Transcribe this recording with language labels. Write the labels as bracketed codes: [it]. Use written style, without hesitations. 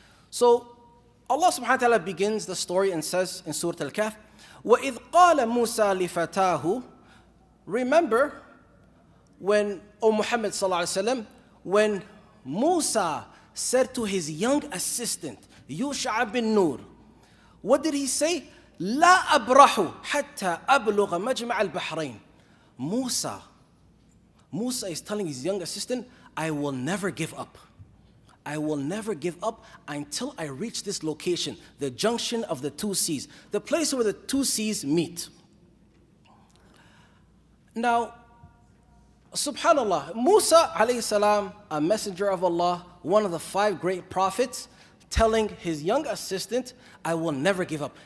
[en] So Allah subhanahu wa ta'ala begins the story and says in Surah Al-Kahf, [ar] وَإِذْ قَالَ مُوسَى لِفَتَاهُ. [en] Remember when, O Muhammad sallallahu alaihi wasallam, when Musa said to his young assistant, Yusuf bin Nun, what did he say? [ar] لا أبرح حتى أبلغ مجمع البحرين. [en] Musa is telling his young assistant, I will never give up. I will never give up until I reach this location, the junction of the 2 seas, the place where the 2 seas meet. Now, subhanallah, Musa alayhi salam, a messenger of Allah, one of the 5 great prophets, telling his young assistant, I will never give up.